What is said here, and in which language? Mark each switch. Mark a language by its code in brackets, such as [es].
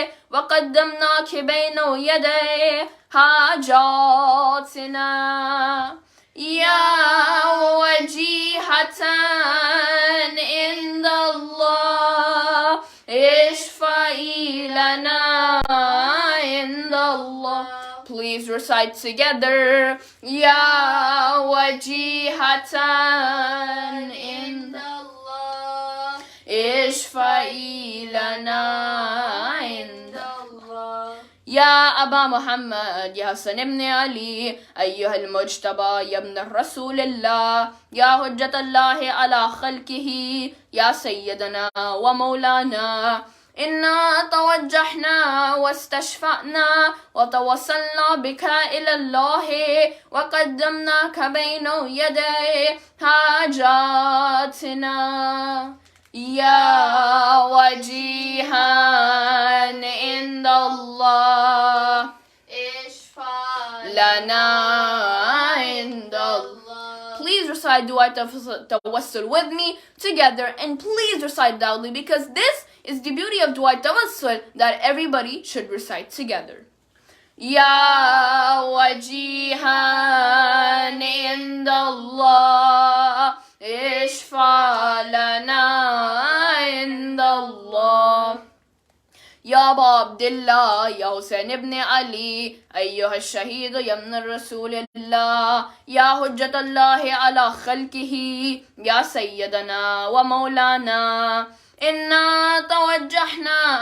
[ar] وقدمناك بين يدي حاجاتنا يا وجيهة عند الله اشفعي لنا عند الله. [en] Please recite together. [ar] يا وجيهة عند الله اشفعي لنا عند الله. يا أبا محمد يا حسن بن علي أيها المجتبى يا ابن الرسول الله يا حجة الله على خلقه يا سيدنا ومولانا إنا توجهنا واستشفعنا وتوسلنا بك إلى الله وقدمناك بين يدي حاجاتنا يا وجيها عند الله اشفع لنا عند الله. [en] Please recite Dua Tawassul with me together, and please recite loudly, because this is the beauty of Dua Tawassul that everybody should recite together. [ar] يا وجيها عند الله اشفع لنا عند الله. يا أبا عبد الله يا حسين بن علي أيها الشهيد يا ابن الرسول الله يا حجة الله على خلقه يا سيدنا ومولانا إنا توجهنا